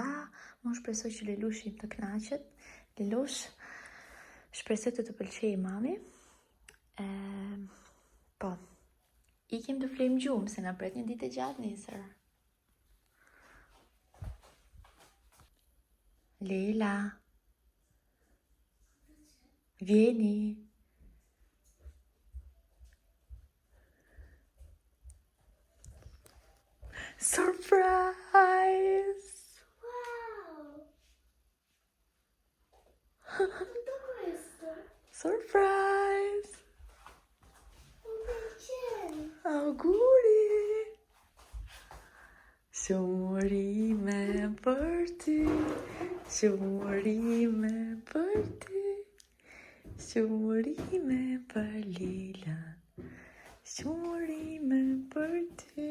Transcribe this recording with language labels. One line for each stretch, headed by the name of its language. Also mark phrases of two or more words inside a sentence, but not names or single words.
Albanian: Unë shpresoj që Lelushi të kënaqet. Lelush, shpresoj të pëlqej mami. Po. Ikim të flejmë gjumë, se na pret një ditë e gjatë nesër. Lela.
Italian: Vieni.
English: Surprise!
Italian: Wow! Tutto questo?
English: Surprise!
Italian: Auguri!
Albanian: Shumërime për ty, shumërime për ty, shumërime për Lila, shumërime për ty.